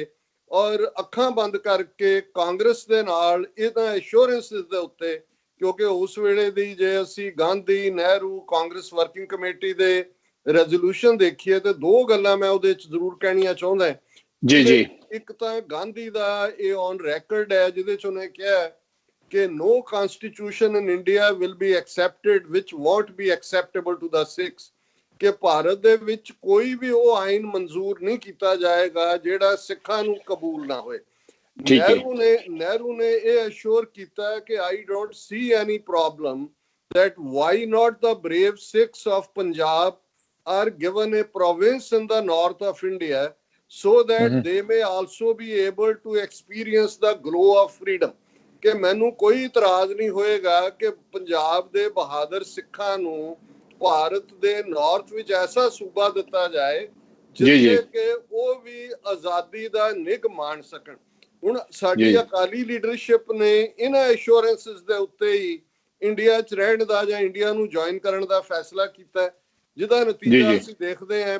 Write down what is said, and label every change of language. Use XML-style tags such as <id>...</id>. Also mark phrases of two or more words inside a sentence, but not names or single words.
<pa>ਔਰ ਅੱਖਾਂ ਬੰਦ ਕਰਕੇ ਕਾਂਗਰਸ ਦੇ ਨਾਲ ਇਹਨਾਂ ਐਸ਼ੋਰੈਂਸਿਸ ਦੇ ਉੱਤੇ, ਕਿਉਂਕਿ ਉਸ ਵੇਲੇ ਦੀ ਜੇ ਅਸੀਂ ਗਾਂਧੀ, ਨਹਿਰੂ, ਕਾਂਗਰਸ ਵਰਕਿੰਗ ਕਮੇਟੀ ਦੇ ਰੈਜ਼ੋਲੂਸ਼ਨ ਦੇਖੀਏ ਤੇ ਦੋ ਗੱਲਾਂ ਮੈਂ ਉਹਦੇ ਵਿੱਚ ਜ਼ਰੂਰ ਕਹਿਣੀਆਂ ਚਾਹੁੰਦਾ ਜੀ। ਇੱਕ ਤਾਂ ਗਾਂਧੀ ਦਾ ਇਹ</pa> <en>on record</en> <pa>ਹੈ ਜਿਹਦੇ ਚ ਉਹਨੇ ਕਿਹਾ ਕਿ</pa> <en>no constitution in India will be accepted which won't be acceptable to the Sikhs,</en> <pa>ਕਿ ਭਾਰਤ ਦੇ ਵਿੱਚ ਕੋਈ ਵੀ ਉਹ ਆਇਨ ਮਨਜ਼ੂਰ ਨਹੀਂ ਕੀਤਾ ਜਾਏਗਾ ਜਿਹੜਾ ਸਿੱਖਾਂ ਨੂੰ ਕਬੂਲ ਨਾ ਹੋਏ। ਨਹਿਰੂ ਨੇ ਇਹ ਅਸ਼ੋਰ ਕੀਤਾ ਕਿ</pa> <en>I don't see any problem that why not the brave Sikhs of Punjab are given a province in the north of India so that they may also be able to experience the glow of freedom,</en> <pa>ਕਿ ਮੈਨੂੰ ਕੋਈ ਇਤਰਾਜ਼ ਨਹੀਂ ਹੋਏਗਾ ਕਿ ਪੰਜਾਬ ਦੇ ਬਹਾਦਰ ਸਿੱਖਾਂ ਨੂੰ ਭਾਰਤ ਦੇ ਨਾਰਥ ਵਿੱਚ ਐਸਾ ਸੂਬਾ ਦਿੱਤਾ ਜਾਏ ਜਿੱਥੇ ਕਿ ਉਹ ਵੀ ਆਜ਼ਾਦੀ ਦਾ ਨਿੱਘ ਮਾਣ ਸਕਣ। ਹੁਣ ਸਾਡੀ ਅਕਾਲੀ ਲੀਡਰਸ਼ਿਪ ਨੇ ਇਹਨਾਂ ਐਸ਼ੋਰੈਂਸਿਸ ਦੇ ਉੱਤੇ ਹੀ ਇੰਡੀਆ 'ਚ ਰਹਿਣ ਦਾ ਜਾਂ ਇੰਡੀਆ ਨੂੰ ਜੁਆਇਨ ਕਰਨ ਦਾ ਫੈਸਲਾ ਕੀਤਾ, ਜਿਹਦਾ ਨਤੀਜਾ ਅਸੀਂ ਦੇਖਦੇ ਹਾਂ।</pa>